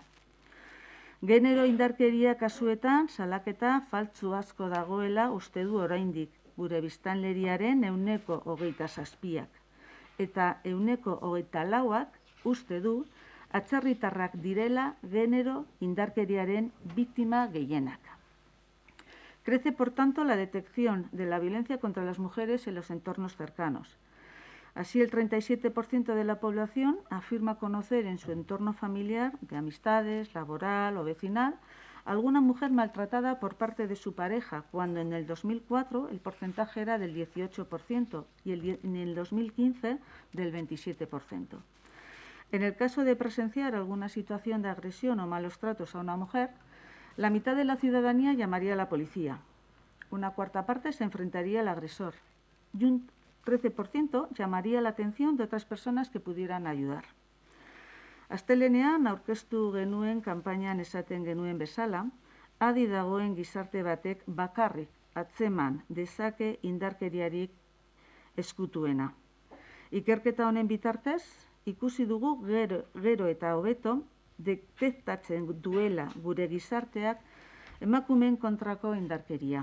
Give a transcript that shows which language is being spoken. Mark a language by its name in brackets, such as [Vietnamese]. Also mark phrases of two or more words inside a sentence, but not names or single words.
[Basque] Genero indarkeria kasuetan salaketa faltsu asko dagoela uste du oraindik gure biztanleriaren 27%ak eta 24%ak uste du atzerritarrak direla genero indarkeriaren biktima gehienak. [Spanish] Crece, por tanto, la detección de la violencia contra las mujeres en los entornos cercanos. Así, el 37% de la población afirma conocer en su entorno familiar, de amistades, laboral o vecinal, alguna mujer maltratada por parte de su pareja, cuando en el 2004 el porcentaje era del 18% y en el 2015 del 27%. En el caso de presenciar alguna situación de agresión o malos tratos a una mujer, la mitad de la ciudadanía llamaría a la policía, una cuarta parte se enfrentaría al agresor y un 13% llamaría la atención de otras personas que pudieran ayudar. [Basque] Astelehenean aurkeztu genuen kanpainan esaten genuen bezala, adi dagoen gizarte batek bakarrik atzeman dezake indarkeriarik eskutuena. Ikerketa honen bitartez, ikusi dugu gero eta hobeto detektatzen duela gure gizarteak emakumeen kontrako indarkeria.